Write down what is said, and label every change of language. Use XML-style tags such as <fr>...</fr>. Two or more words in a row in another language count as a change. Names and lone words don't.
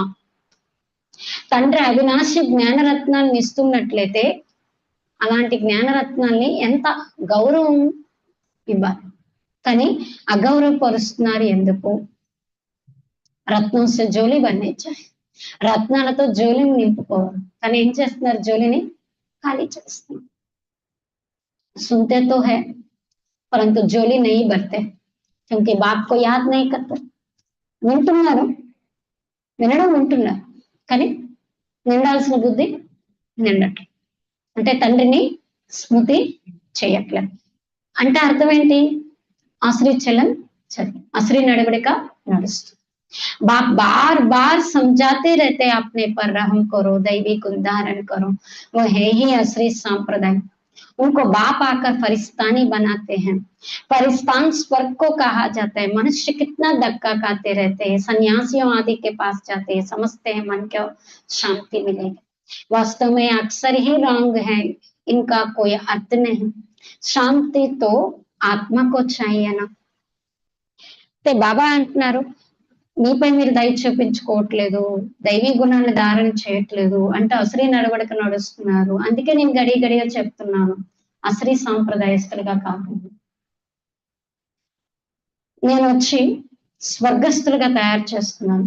<te>తండ్రి అవినాశి జ్ఞానరత్నాన్ని ఇస్తున్నట్లయితే అలాంటి జ్ఞానరత్నాన్ని ఎంత గౌరవం ఇవ్వాలి, కానీ అగౌరవపరుస్తున్నారు ఎందుకు? రత్నం జోలి బంధించాలి, రత్నాలతో జోలిని నింపుకోవాలి, కానీ ఏం చేస్తున్నారు? జోలిని ఖాళీ చేస్తున్నారు.</te> <hi>सुनते तो है परंतु जोली नहीं भरते क्योंकि बाप को याद नहीं करते.</hi> <te>వింటున్నారు, వినడం వింటున్నారు, కానీ నిండాల్సిన బుద్ధి నిండటం అంటే తండ్రిని స్మృతి చేయట్లేదు. అంటే అర్థం ఏంటి? అశ్రీ చలం చలి, అశ్రీ నడవడిక నడుస్తుంది.</te> <hi>बाप बार बार समझाते रहते हैं अपने पर रहम करो, दैवी को धारण करो, वो है ही असली संप्रदाय. उनको बाप आकर फरिस्तानी बनाते हैं. फरिस्तान स्वर्ग को कहा जाता है. मनुष्य कितना धक्का खाते रहते हैं, सन्यासियों आदि के पास जाते हैं, समझते हैं मन को शांति मिलेगी. वास्तव में अक्सर ही रॉन्ग है, इनका कोई अर्थ नहीं. शांति तो आत्मा को चाहिए ना.</hi> <te>బాబా అంటున్నారు, మీపై మీరు దయ చూపించుకోవట్లేదు, దైవీ గుణాన్ని ధారణ చేయట్లేదు అంటే అశ్రీ నడవడిక నడుస్తున్నారు. అందుకే నేను గడిగా చెప్తున్నాను, అశ్రీ సాంప్రదాయస్తులుగా కాకుండా నేను వచ్చి స్వర్గస్థులుగా తయారు చేస్తున్నాను.</te>